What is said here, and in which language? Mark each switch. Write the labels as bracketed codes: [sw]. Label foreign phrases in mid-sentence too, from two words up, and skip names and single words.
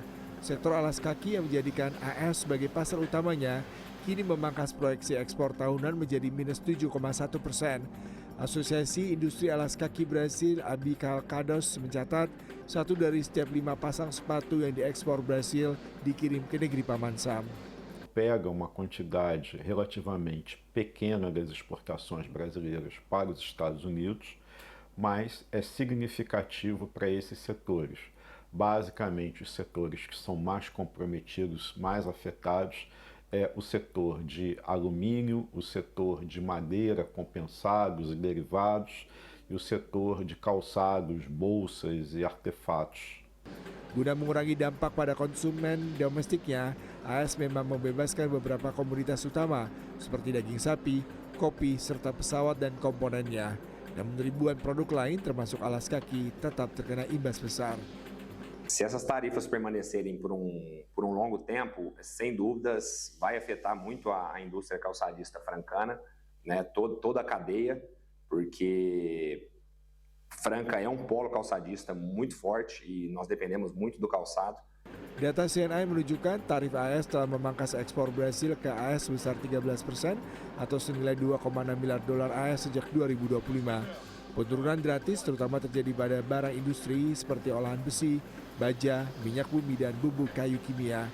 [id] Sektor alas kaki yang menjadikan AS sebagai pasar utamanya kini memangkas proyeksi ekspor tahunan menjadi minus 7,1%. Asosiasi Industri Alas Kaki Brasil Abicalcados mencatat 1 dari setiap 5 pasang sepatu yang diekspor Brasil dikirim ke negeri Paman Sam. [pt] Pega uma quantidade relativamente pequena das exportações brasileiras para os Estados Unidos, mas é significativo para esses setores. Basicamente, os setores que são mais comprometidos, mais afetados, é o setor de alumínio, o setor de madeira, compensados e derivados, e o setor de calçados, bolsas e artefatos. [id] Guna mengurangi dampak pada konsumen domestiknya, AS memang membebaskan beberapa komoditas utama seperti daging sapi, kopi, serta pesawat dan komponennya. Namun ribuan produk lain termasuk alas kaki tetap terkena imbas besar. [pt] Se essas tarifas permanecerem por um longo tempo, sem dúvidas vai afetar muito a indústria calçadista francana, né, toda a cadeia, porque Franca é polo calçadista muito forte e nós dependemos muito do calçado. [id] Data CNI menunjukkan tarif AS telah memangkas ekspor Brasil ke AS sebesar 13% atau senilai 2,6 miliar dolar AS sejak 2025. Penurunan gratis terutama terjadi pada barang industri seperti olahan besi, baja, minyak bumi, dan bubuk kayu kimia.